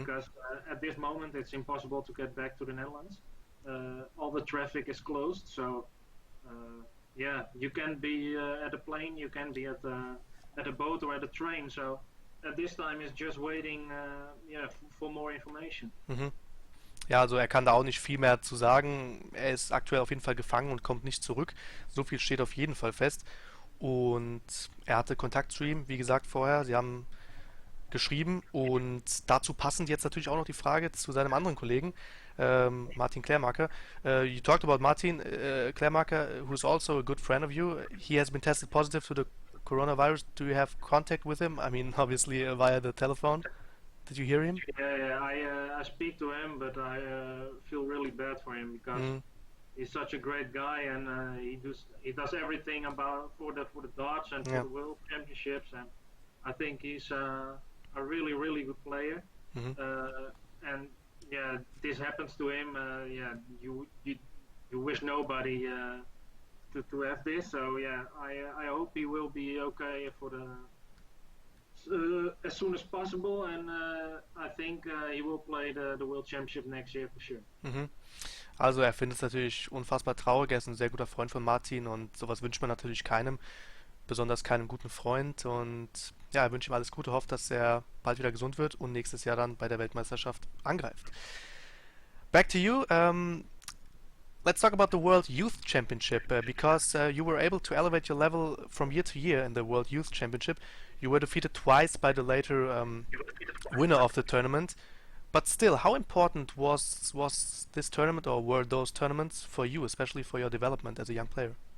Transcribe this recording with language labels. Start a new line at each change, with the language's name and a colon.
English: because at this moment it's impossible to get back to the Netherlands. All the traffic is closed, so yeah, you can be at a plane, you can be at a boat or at a train. So at this time it's just waiting, yeah, for more information. mhm.
German: Ja, also er kann da auch nicht viel mehr zu sagen. Er ist aktuell auf jeden Fall gefangen und kommt nicht zurück. So viel steht auf jeden Fall fest. Und er hatte Kontakt zu ihm, wie gesagt, vorher. Sie haben geschrieben und dazu passend jetzt natürlich auch noch die Frage zu seinem anderen Kollegen, Martin Klärmarker.
English: You talked about Martin Klärmarker, who's also a good friend of you. He has been tested positive to the coronavirus. Do you have contact with him? I mean, obviously via the telephone. Did you hear him? Yeah, I speak to him, but I feel really bad for him because Mm, he's such a great guy and he does everything about for the darts and for yeah. the world championships, and I think he's a really good player. Mhm. And yeah, this happens to him. Yeah, you wish nobody to have this. So yeah, I hope he will be okay for the as soon as possible, and I think he will play the World Championship next year for sure.
German: Mhm. Also er findet es natürlich unfassbar traurig. Er ist ein sehr guter Freund von Martin und sowas wünscht man natürlich keinem, besonders keinem guten Freund. Und ja, er wünscht ihm alles Gute, hofft, dass er bald wieder gesund wird und nächstes Jahr dann bei der Weltmeisterschaft angreift.
English: Back to you. Let's talk about the World Youth Championship because you were able to elevate your level from year to year in the World Youth Championship. You were defeated twice by the later winner of the tournament. But still, how important was this tournament or were those tournaments for you, especially for your development as a young player?